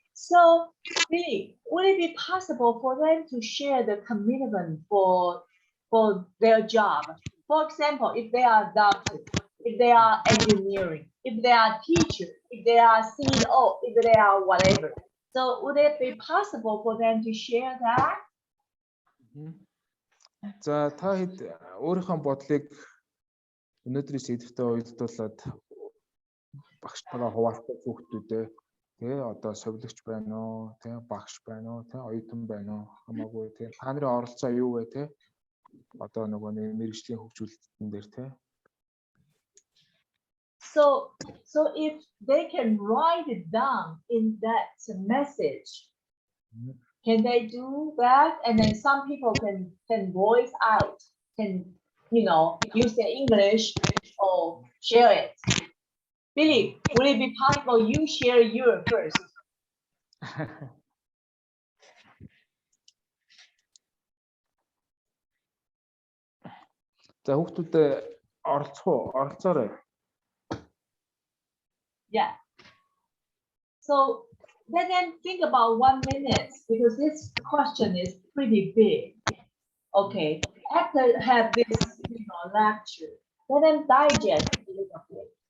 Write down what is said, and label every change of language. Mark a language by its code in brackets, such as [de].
[en] So, Billy, would it be possible for them to share the commitment for their job? For example, if they are doctors, if they are engineering, if they are teachers, if they are CEO, if they are whatever. So, would it be possible for them to share that? [mn] За та хэд өөрийнхөө бодлыг өнөөдрийн сэдвтэй уялдуулаад багштайгаа хуваалцах хүүхдүүдээ тий одоо совилогч байна уу, тий багш байна уу, тий оюутан байна уу хамаагүй тий та нарын оролцоо юу вэ тий одоо нөгөө нэг мэргэжлийн хөгжүүлэлтэн дээр тий. [en] So if they can write it down in that message, can they do that? And then some people can voice out, can use the English or share it. Billy, will it be possible you share your first? [mn] За хүүхдүүд оролцоорой. [en] Yeah. So then think about 1 minute because this question is pretty big. Okay. After have this lecture, let them digest a little bit.